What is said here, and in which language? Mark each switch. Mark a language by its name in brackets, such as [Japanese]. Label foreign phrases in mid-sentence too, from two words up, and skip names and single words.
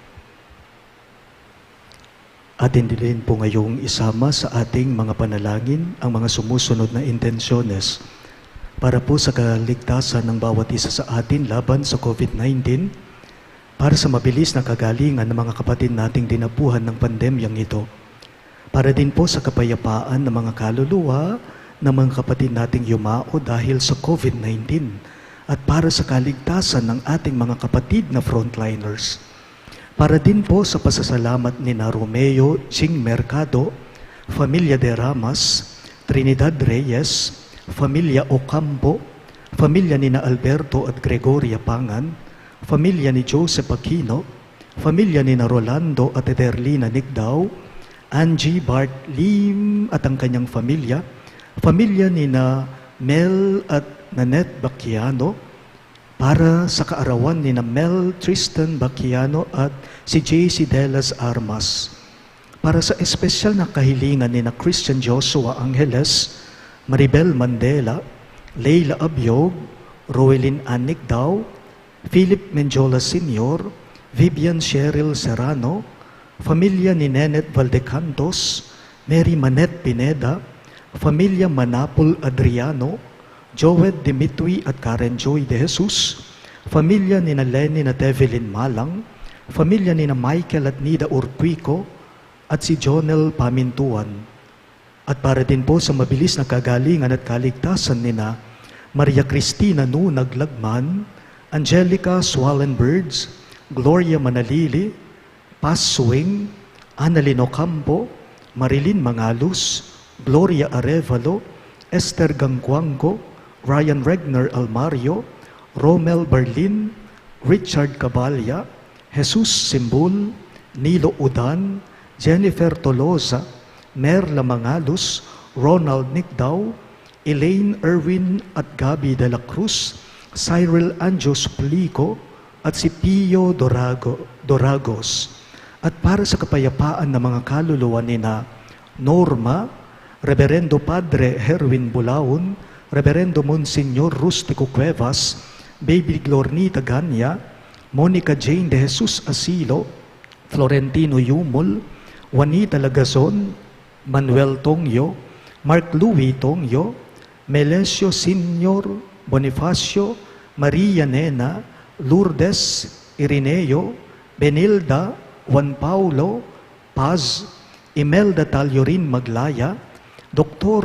[Filipino] Atin din po ngayong isama sa ating mga panalangin ang mga sumusunod na intensyones para po sa kaligtasan ng bawat isa sa atin laban sa COVID-19, para sa mabilis na kagalingan ng mga kapatid nating dinapuhan ng pandemyang ito, para din po sa kapayapaan ng mga kaluluwa ng mga kapatid nating yumao dahil sa COVID-19, at para sa kaligtasan ng ating mga kapatid na frontliners. Para din po sa pasasalamat ni na Romeo Ching Mercado, Familia de Ramas, Trinidad Reyes, Familia Ocampo, Familia ni na Alberto at Gregoria Pangan, Familia ni Joseph Aquino, Familia ni na Rolando at Ederlina Nigdao, Angie Bart Lim at ang kanyang familia, Familia ni na Mel at Nanette Bacchiano, para sa kaarawan ni na Mel Tristan Bacchiano at si JC Delas Armas, para sa espesyal na kahilingan ni na Christian Joshua Angeles, Maribel Mandela, Leila Abiog, Roelyn Anigdao, Philip Menjola Sr., Vivian Cheryl Serrano, Familia ni Nenet Valdecantos, Mary Manette Pineda, Familia Manapol Adriano, Joed Dimitri at Karen Joy de Jesus, Familia ni na Lenny na Tevelin Malang, Familia ni na Michael at Nida Urquico, at si Jonel Pamintuan. At para din po sa mabilis na kagalingan at kaligtasan ni na Maria Cristina Nunag Lagman, Angelica Swallenbirds, Gloria Manalili, Paz Suing, Annalyn Ocampo, Marilyn Mangalus, Gloria Arevalo, Esther Gangguango, Ryan Regner Almario, Romel Berlin, Richard Cabalya, Jesus Simbul, Nilo Udan, Jennifer Tolosa, Merla Mangalus, Ronald Nicdao, Elaine Erwin at Gabi de la Cruz, Cyril Anjos Plico, at si Pio Doragos. At para sa kapayapaan ng mga kaluluwa ni na Norma, Reverendo Padre Herwin Bulaon, Reverendo Monsignor Rustico Cuevas, Baby Glornita Ganya, Monica Jane de Jesus Asilo, Florentino Yumol, Juanita Lagazon, Manuel Tongyo, Mark Louis Tongyo, Melesio Senior Bonifacio, Maria Nena, Lourdes Irineo, Benilda, Juan Paulo, Paz, Imelda Taliorin Maglaya, Dr.